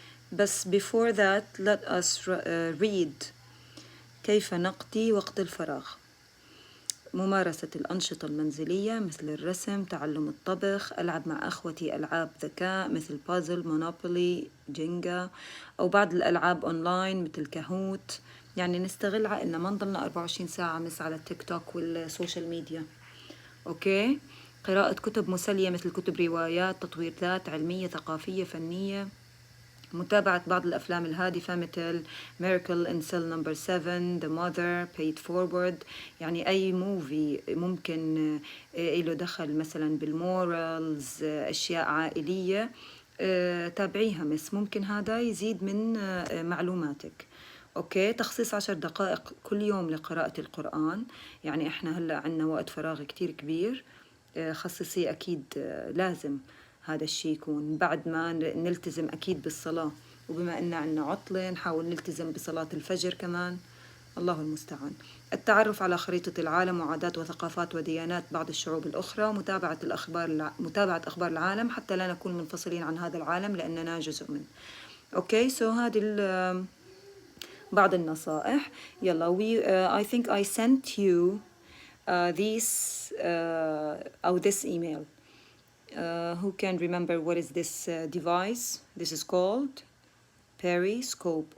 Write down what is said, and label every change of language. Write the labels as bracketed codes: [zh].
[en] But before that, let us read [ar] كيف نقضي وقت الفراغ. ممارسة الأنشطة المنزلية مثل الرسم، تعلم الطبخ، ألعب مع أخوتي ألعاب ذكاء مثل بازل، مونوبولي، جينجا، أو بعض الألعاب أونلاين مثل كاهوت. يعني نستغل عقلنا، ما نضلنا 24 ساعة مس على التيك توك والسوشيال ميديا. أوكي؟ قراءة كتب مسلية مثل كتب روايات، تطوير ذات، علمية، ثقافية، فنية. متابعة بعض الأفلام الهادفة مثل Miracle in Cell Number 7, The Mother, Paid Forward. يعني أي موفي ممكن له دخل مثلا بالمورالز، أشياء عائلية، تابعيها مس، ممكن هذا يزيد من معلوماتك. أوكي، تخصيص 10 دقائق كل يوم لقراءة القرآن. يعني إحنا هلأ عنا وقت فراغ كتير كبير، خصصي أكيد لازم هذا الشيء يكون بعد ما نلتزم أكيد بالصلاة، وبما أن عنا عطلة نحاول نلتزم بصلاة الفجر كمان. الله المستعان. التعرف على خريطة العالم وعادات وثقافات وديانات بعض الشعوب الأخرى، متابعة أخبار العالم حتى لا نكون منفصلين عن هذا العالم لأننا جزء منه. أوكي، هذه بعض النصائح. [en] يلا I think I sent you this email. Who can remember what is this device? This is called periscope.